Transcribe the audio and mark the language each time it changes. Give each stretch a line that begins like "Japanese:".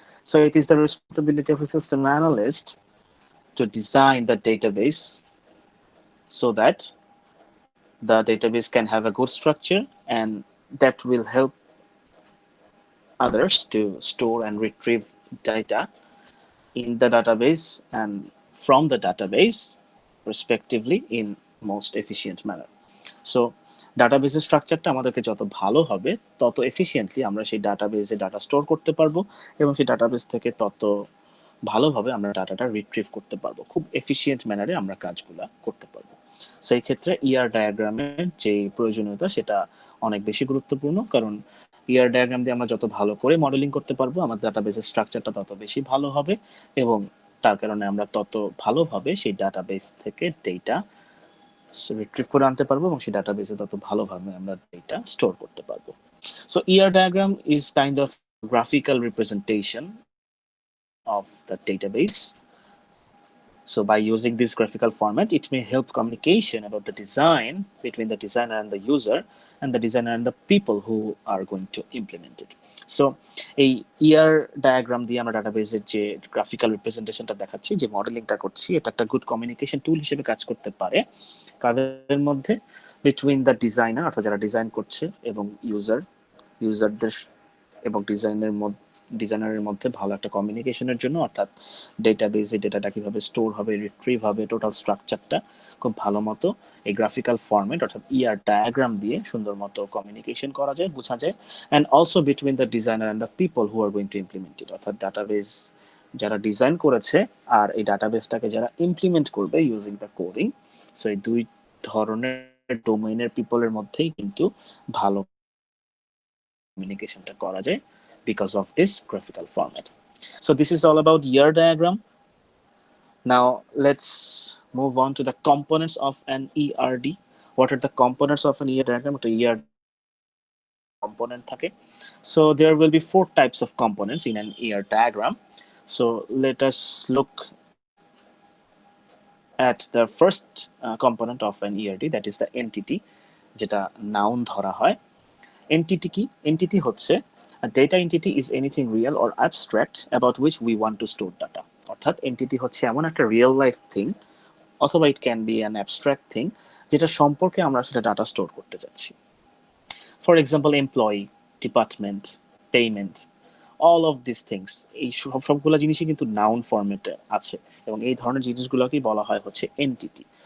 English: So it is the responsibility of a system analyst to design the database so that the database can have a good structure and that will help others to store and retrieve data in the database and from the database respectively in most efficient manner.
Bangla: So ডাটাবেসের স্ট্রাকচারটা আমাদেরকে যত ভালো হবে তত efficiently আমরা সেই ডাটাবেসে ডাটা স্টোর করতে পারবো এবং সেই ডাটাবেস থেকে তত ভালোভাবে আমরা ডাটাটা রিট্রিভ করতে পারবো, খুব এফিশিয়েন্ট ম্যানারে আমরা কাজগুলো করতে পারবো। সো এই ক্ষেত্রে ER ডায়াগ্রামের যে প্রয়োজনীয়তা সেটা অনেক বেশি গুরুত্বপূর্ণ, কারণ ER ডায়াগ্রাম দিয়ে আমরা যত ভালো করে মডেলিং করতে পারবো আমাদের ডাটাবেসের স্ট্রাকচারটা তত বেশি ভালো হবে এবং তার কারণে আমরা তত ভালোভাবে সেই ডাটাবেস থেকে ডেটা রিট্রিভ করে আনতে পারবো এবং সেই ডাটাবেসে তত ভালোভাবে আমরা ডেটা স্টোর করতে পারবো।
English: So ER diagram is kind of graphical representation of the database. So by using this graphical format, it may help communication about the design between the designer and the user and the designer and the people who are going to implement it.
Bangla: So এই ER diagram দিয়ে আমরা ডাটাবেসের যে graphical রিপ্রেজেন্টেশনটা দেখাচ্ছি, যে মডেলিংটা করছি, এটা একটা গুড কমিউনিকেশন টুল হিসেবে কাজ করতে পারে কাদের মধ্যে,
English: between the designer
Bangla: অর্থাৎ যারা ডিজাইন করছে এবং ইউজারদের এবং ডিজাইনারের মধ্যে ভালো একটা কমিউনিকেশনের জন্য, অর্থাৎ ডেটাবেসে ডেটাটা কিভাবে স্টোর হবে, রিট্রিভ হবে, টোটাল স্ট্রাকচারটা খুব ভালো মতো এই গ্রাফিক্যাল ফরম্যাট অর্থাৎ ER ডায়াগ্রাম দিয়ে সুন্দর মতো কমিউনিকেশন করা যায়, বোঝা যায়।
English: and also between the designer and the people who are going to implement it,
Bangla: অর্থাৎ ডাটাবেস যারা ডিজাইন করেছে আর এই ডাটাবেসটাকে যারা ইমপ্লিমেন্ট করবে
English: Using the coding.
Bangla: সো এই দুই ধরনের ডোমেইনের পিপলের মধ্যেই কিন্তু ভালো কমিউনিকেশনটা করা যায়
English: because of this graphical format. So this is all about ER diagram. Now let's move on to the components of an ERD. What are the components of an ER diagram? To ER component থাকে. So there will be 4 types of components in an ER diagram. So let us look at the first component of an ERD, that is the entity,
Bangla: যেটা noun ধরা হয়।
English: entity কি?
Bangla: entity হচ্ছে
English: a data entity is anything real or abstract about which we want to store data.
Bangla: অর্থাৎ entity হচ্ছে এমন একটা real life thing অথবা
English: it can be an abstract thing
Bangla: যেটা সম্পর্কে আমরা সেটা ডাটা স্টোর করতে যাচ্ছি। For example employee, department, payment,
English: all of these things,
Bangla: এই সবগুলো জিনিসই কিন্তু নাউন ফরম্যাটে আছে এবং এই ধরনের জিনিসগুলোকেই বলা হয় হচ্ছে এন্টিটি।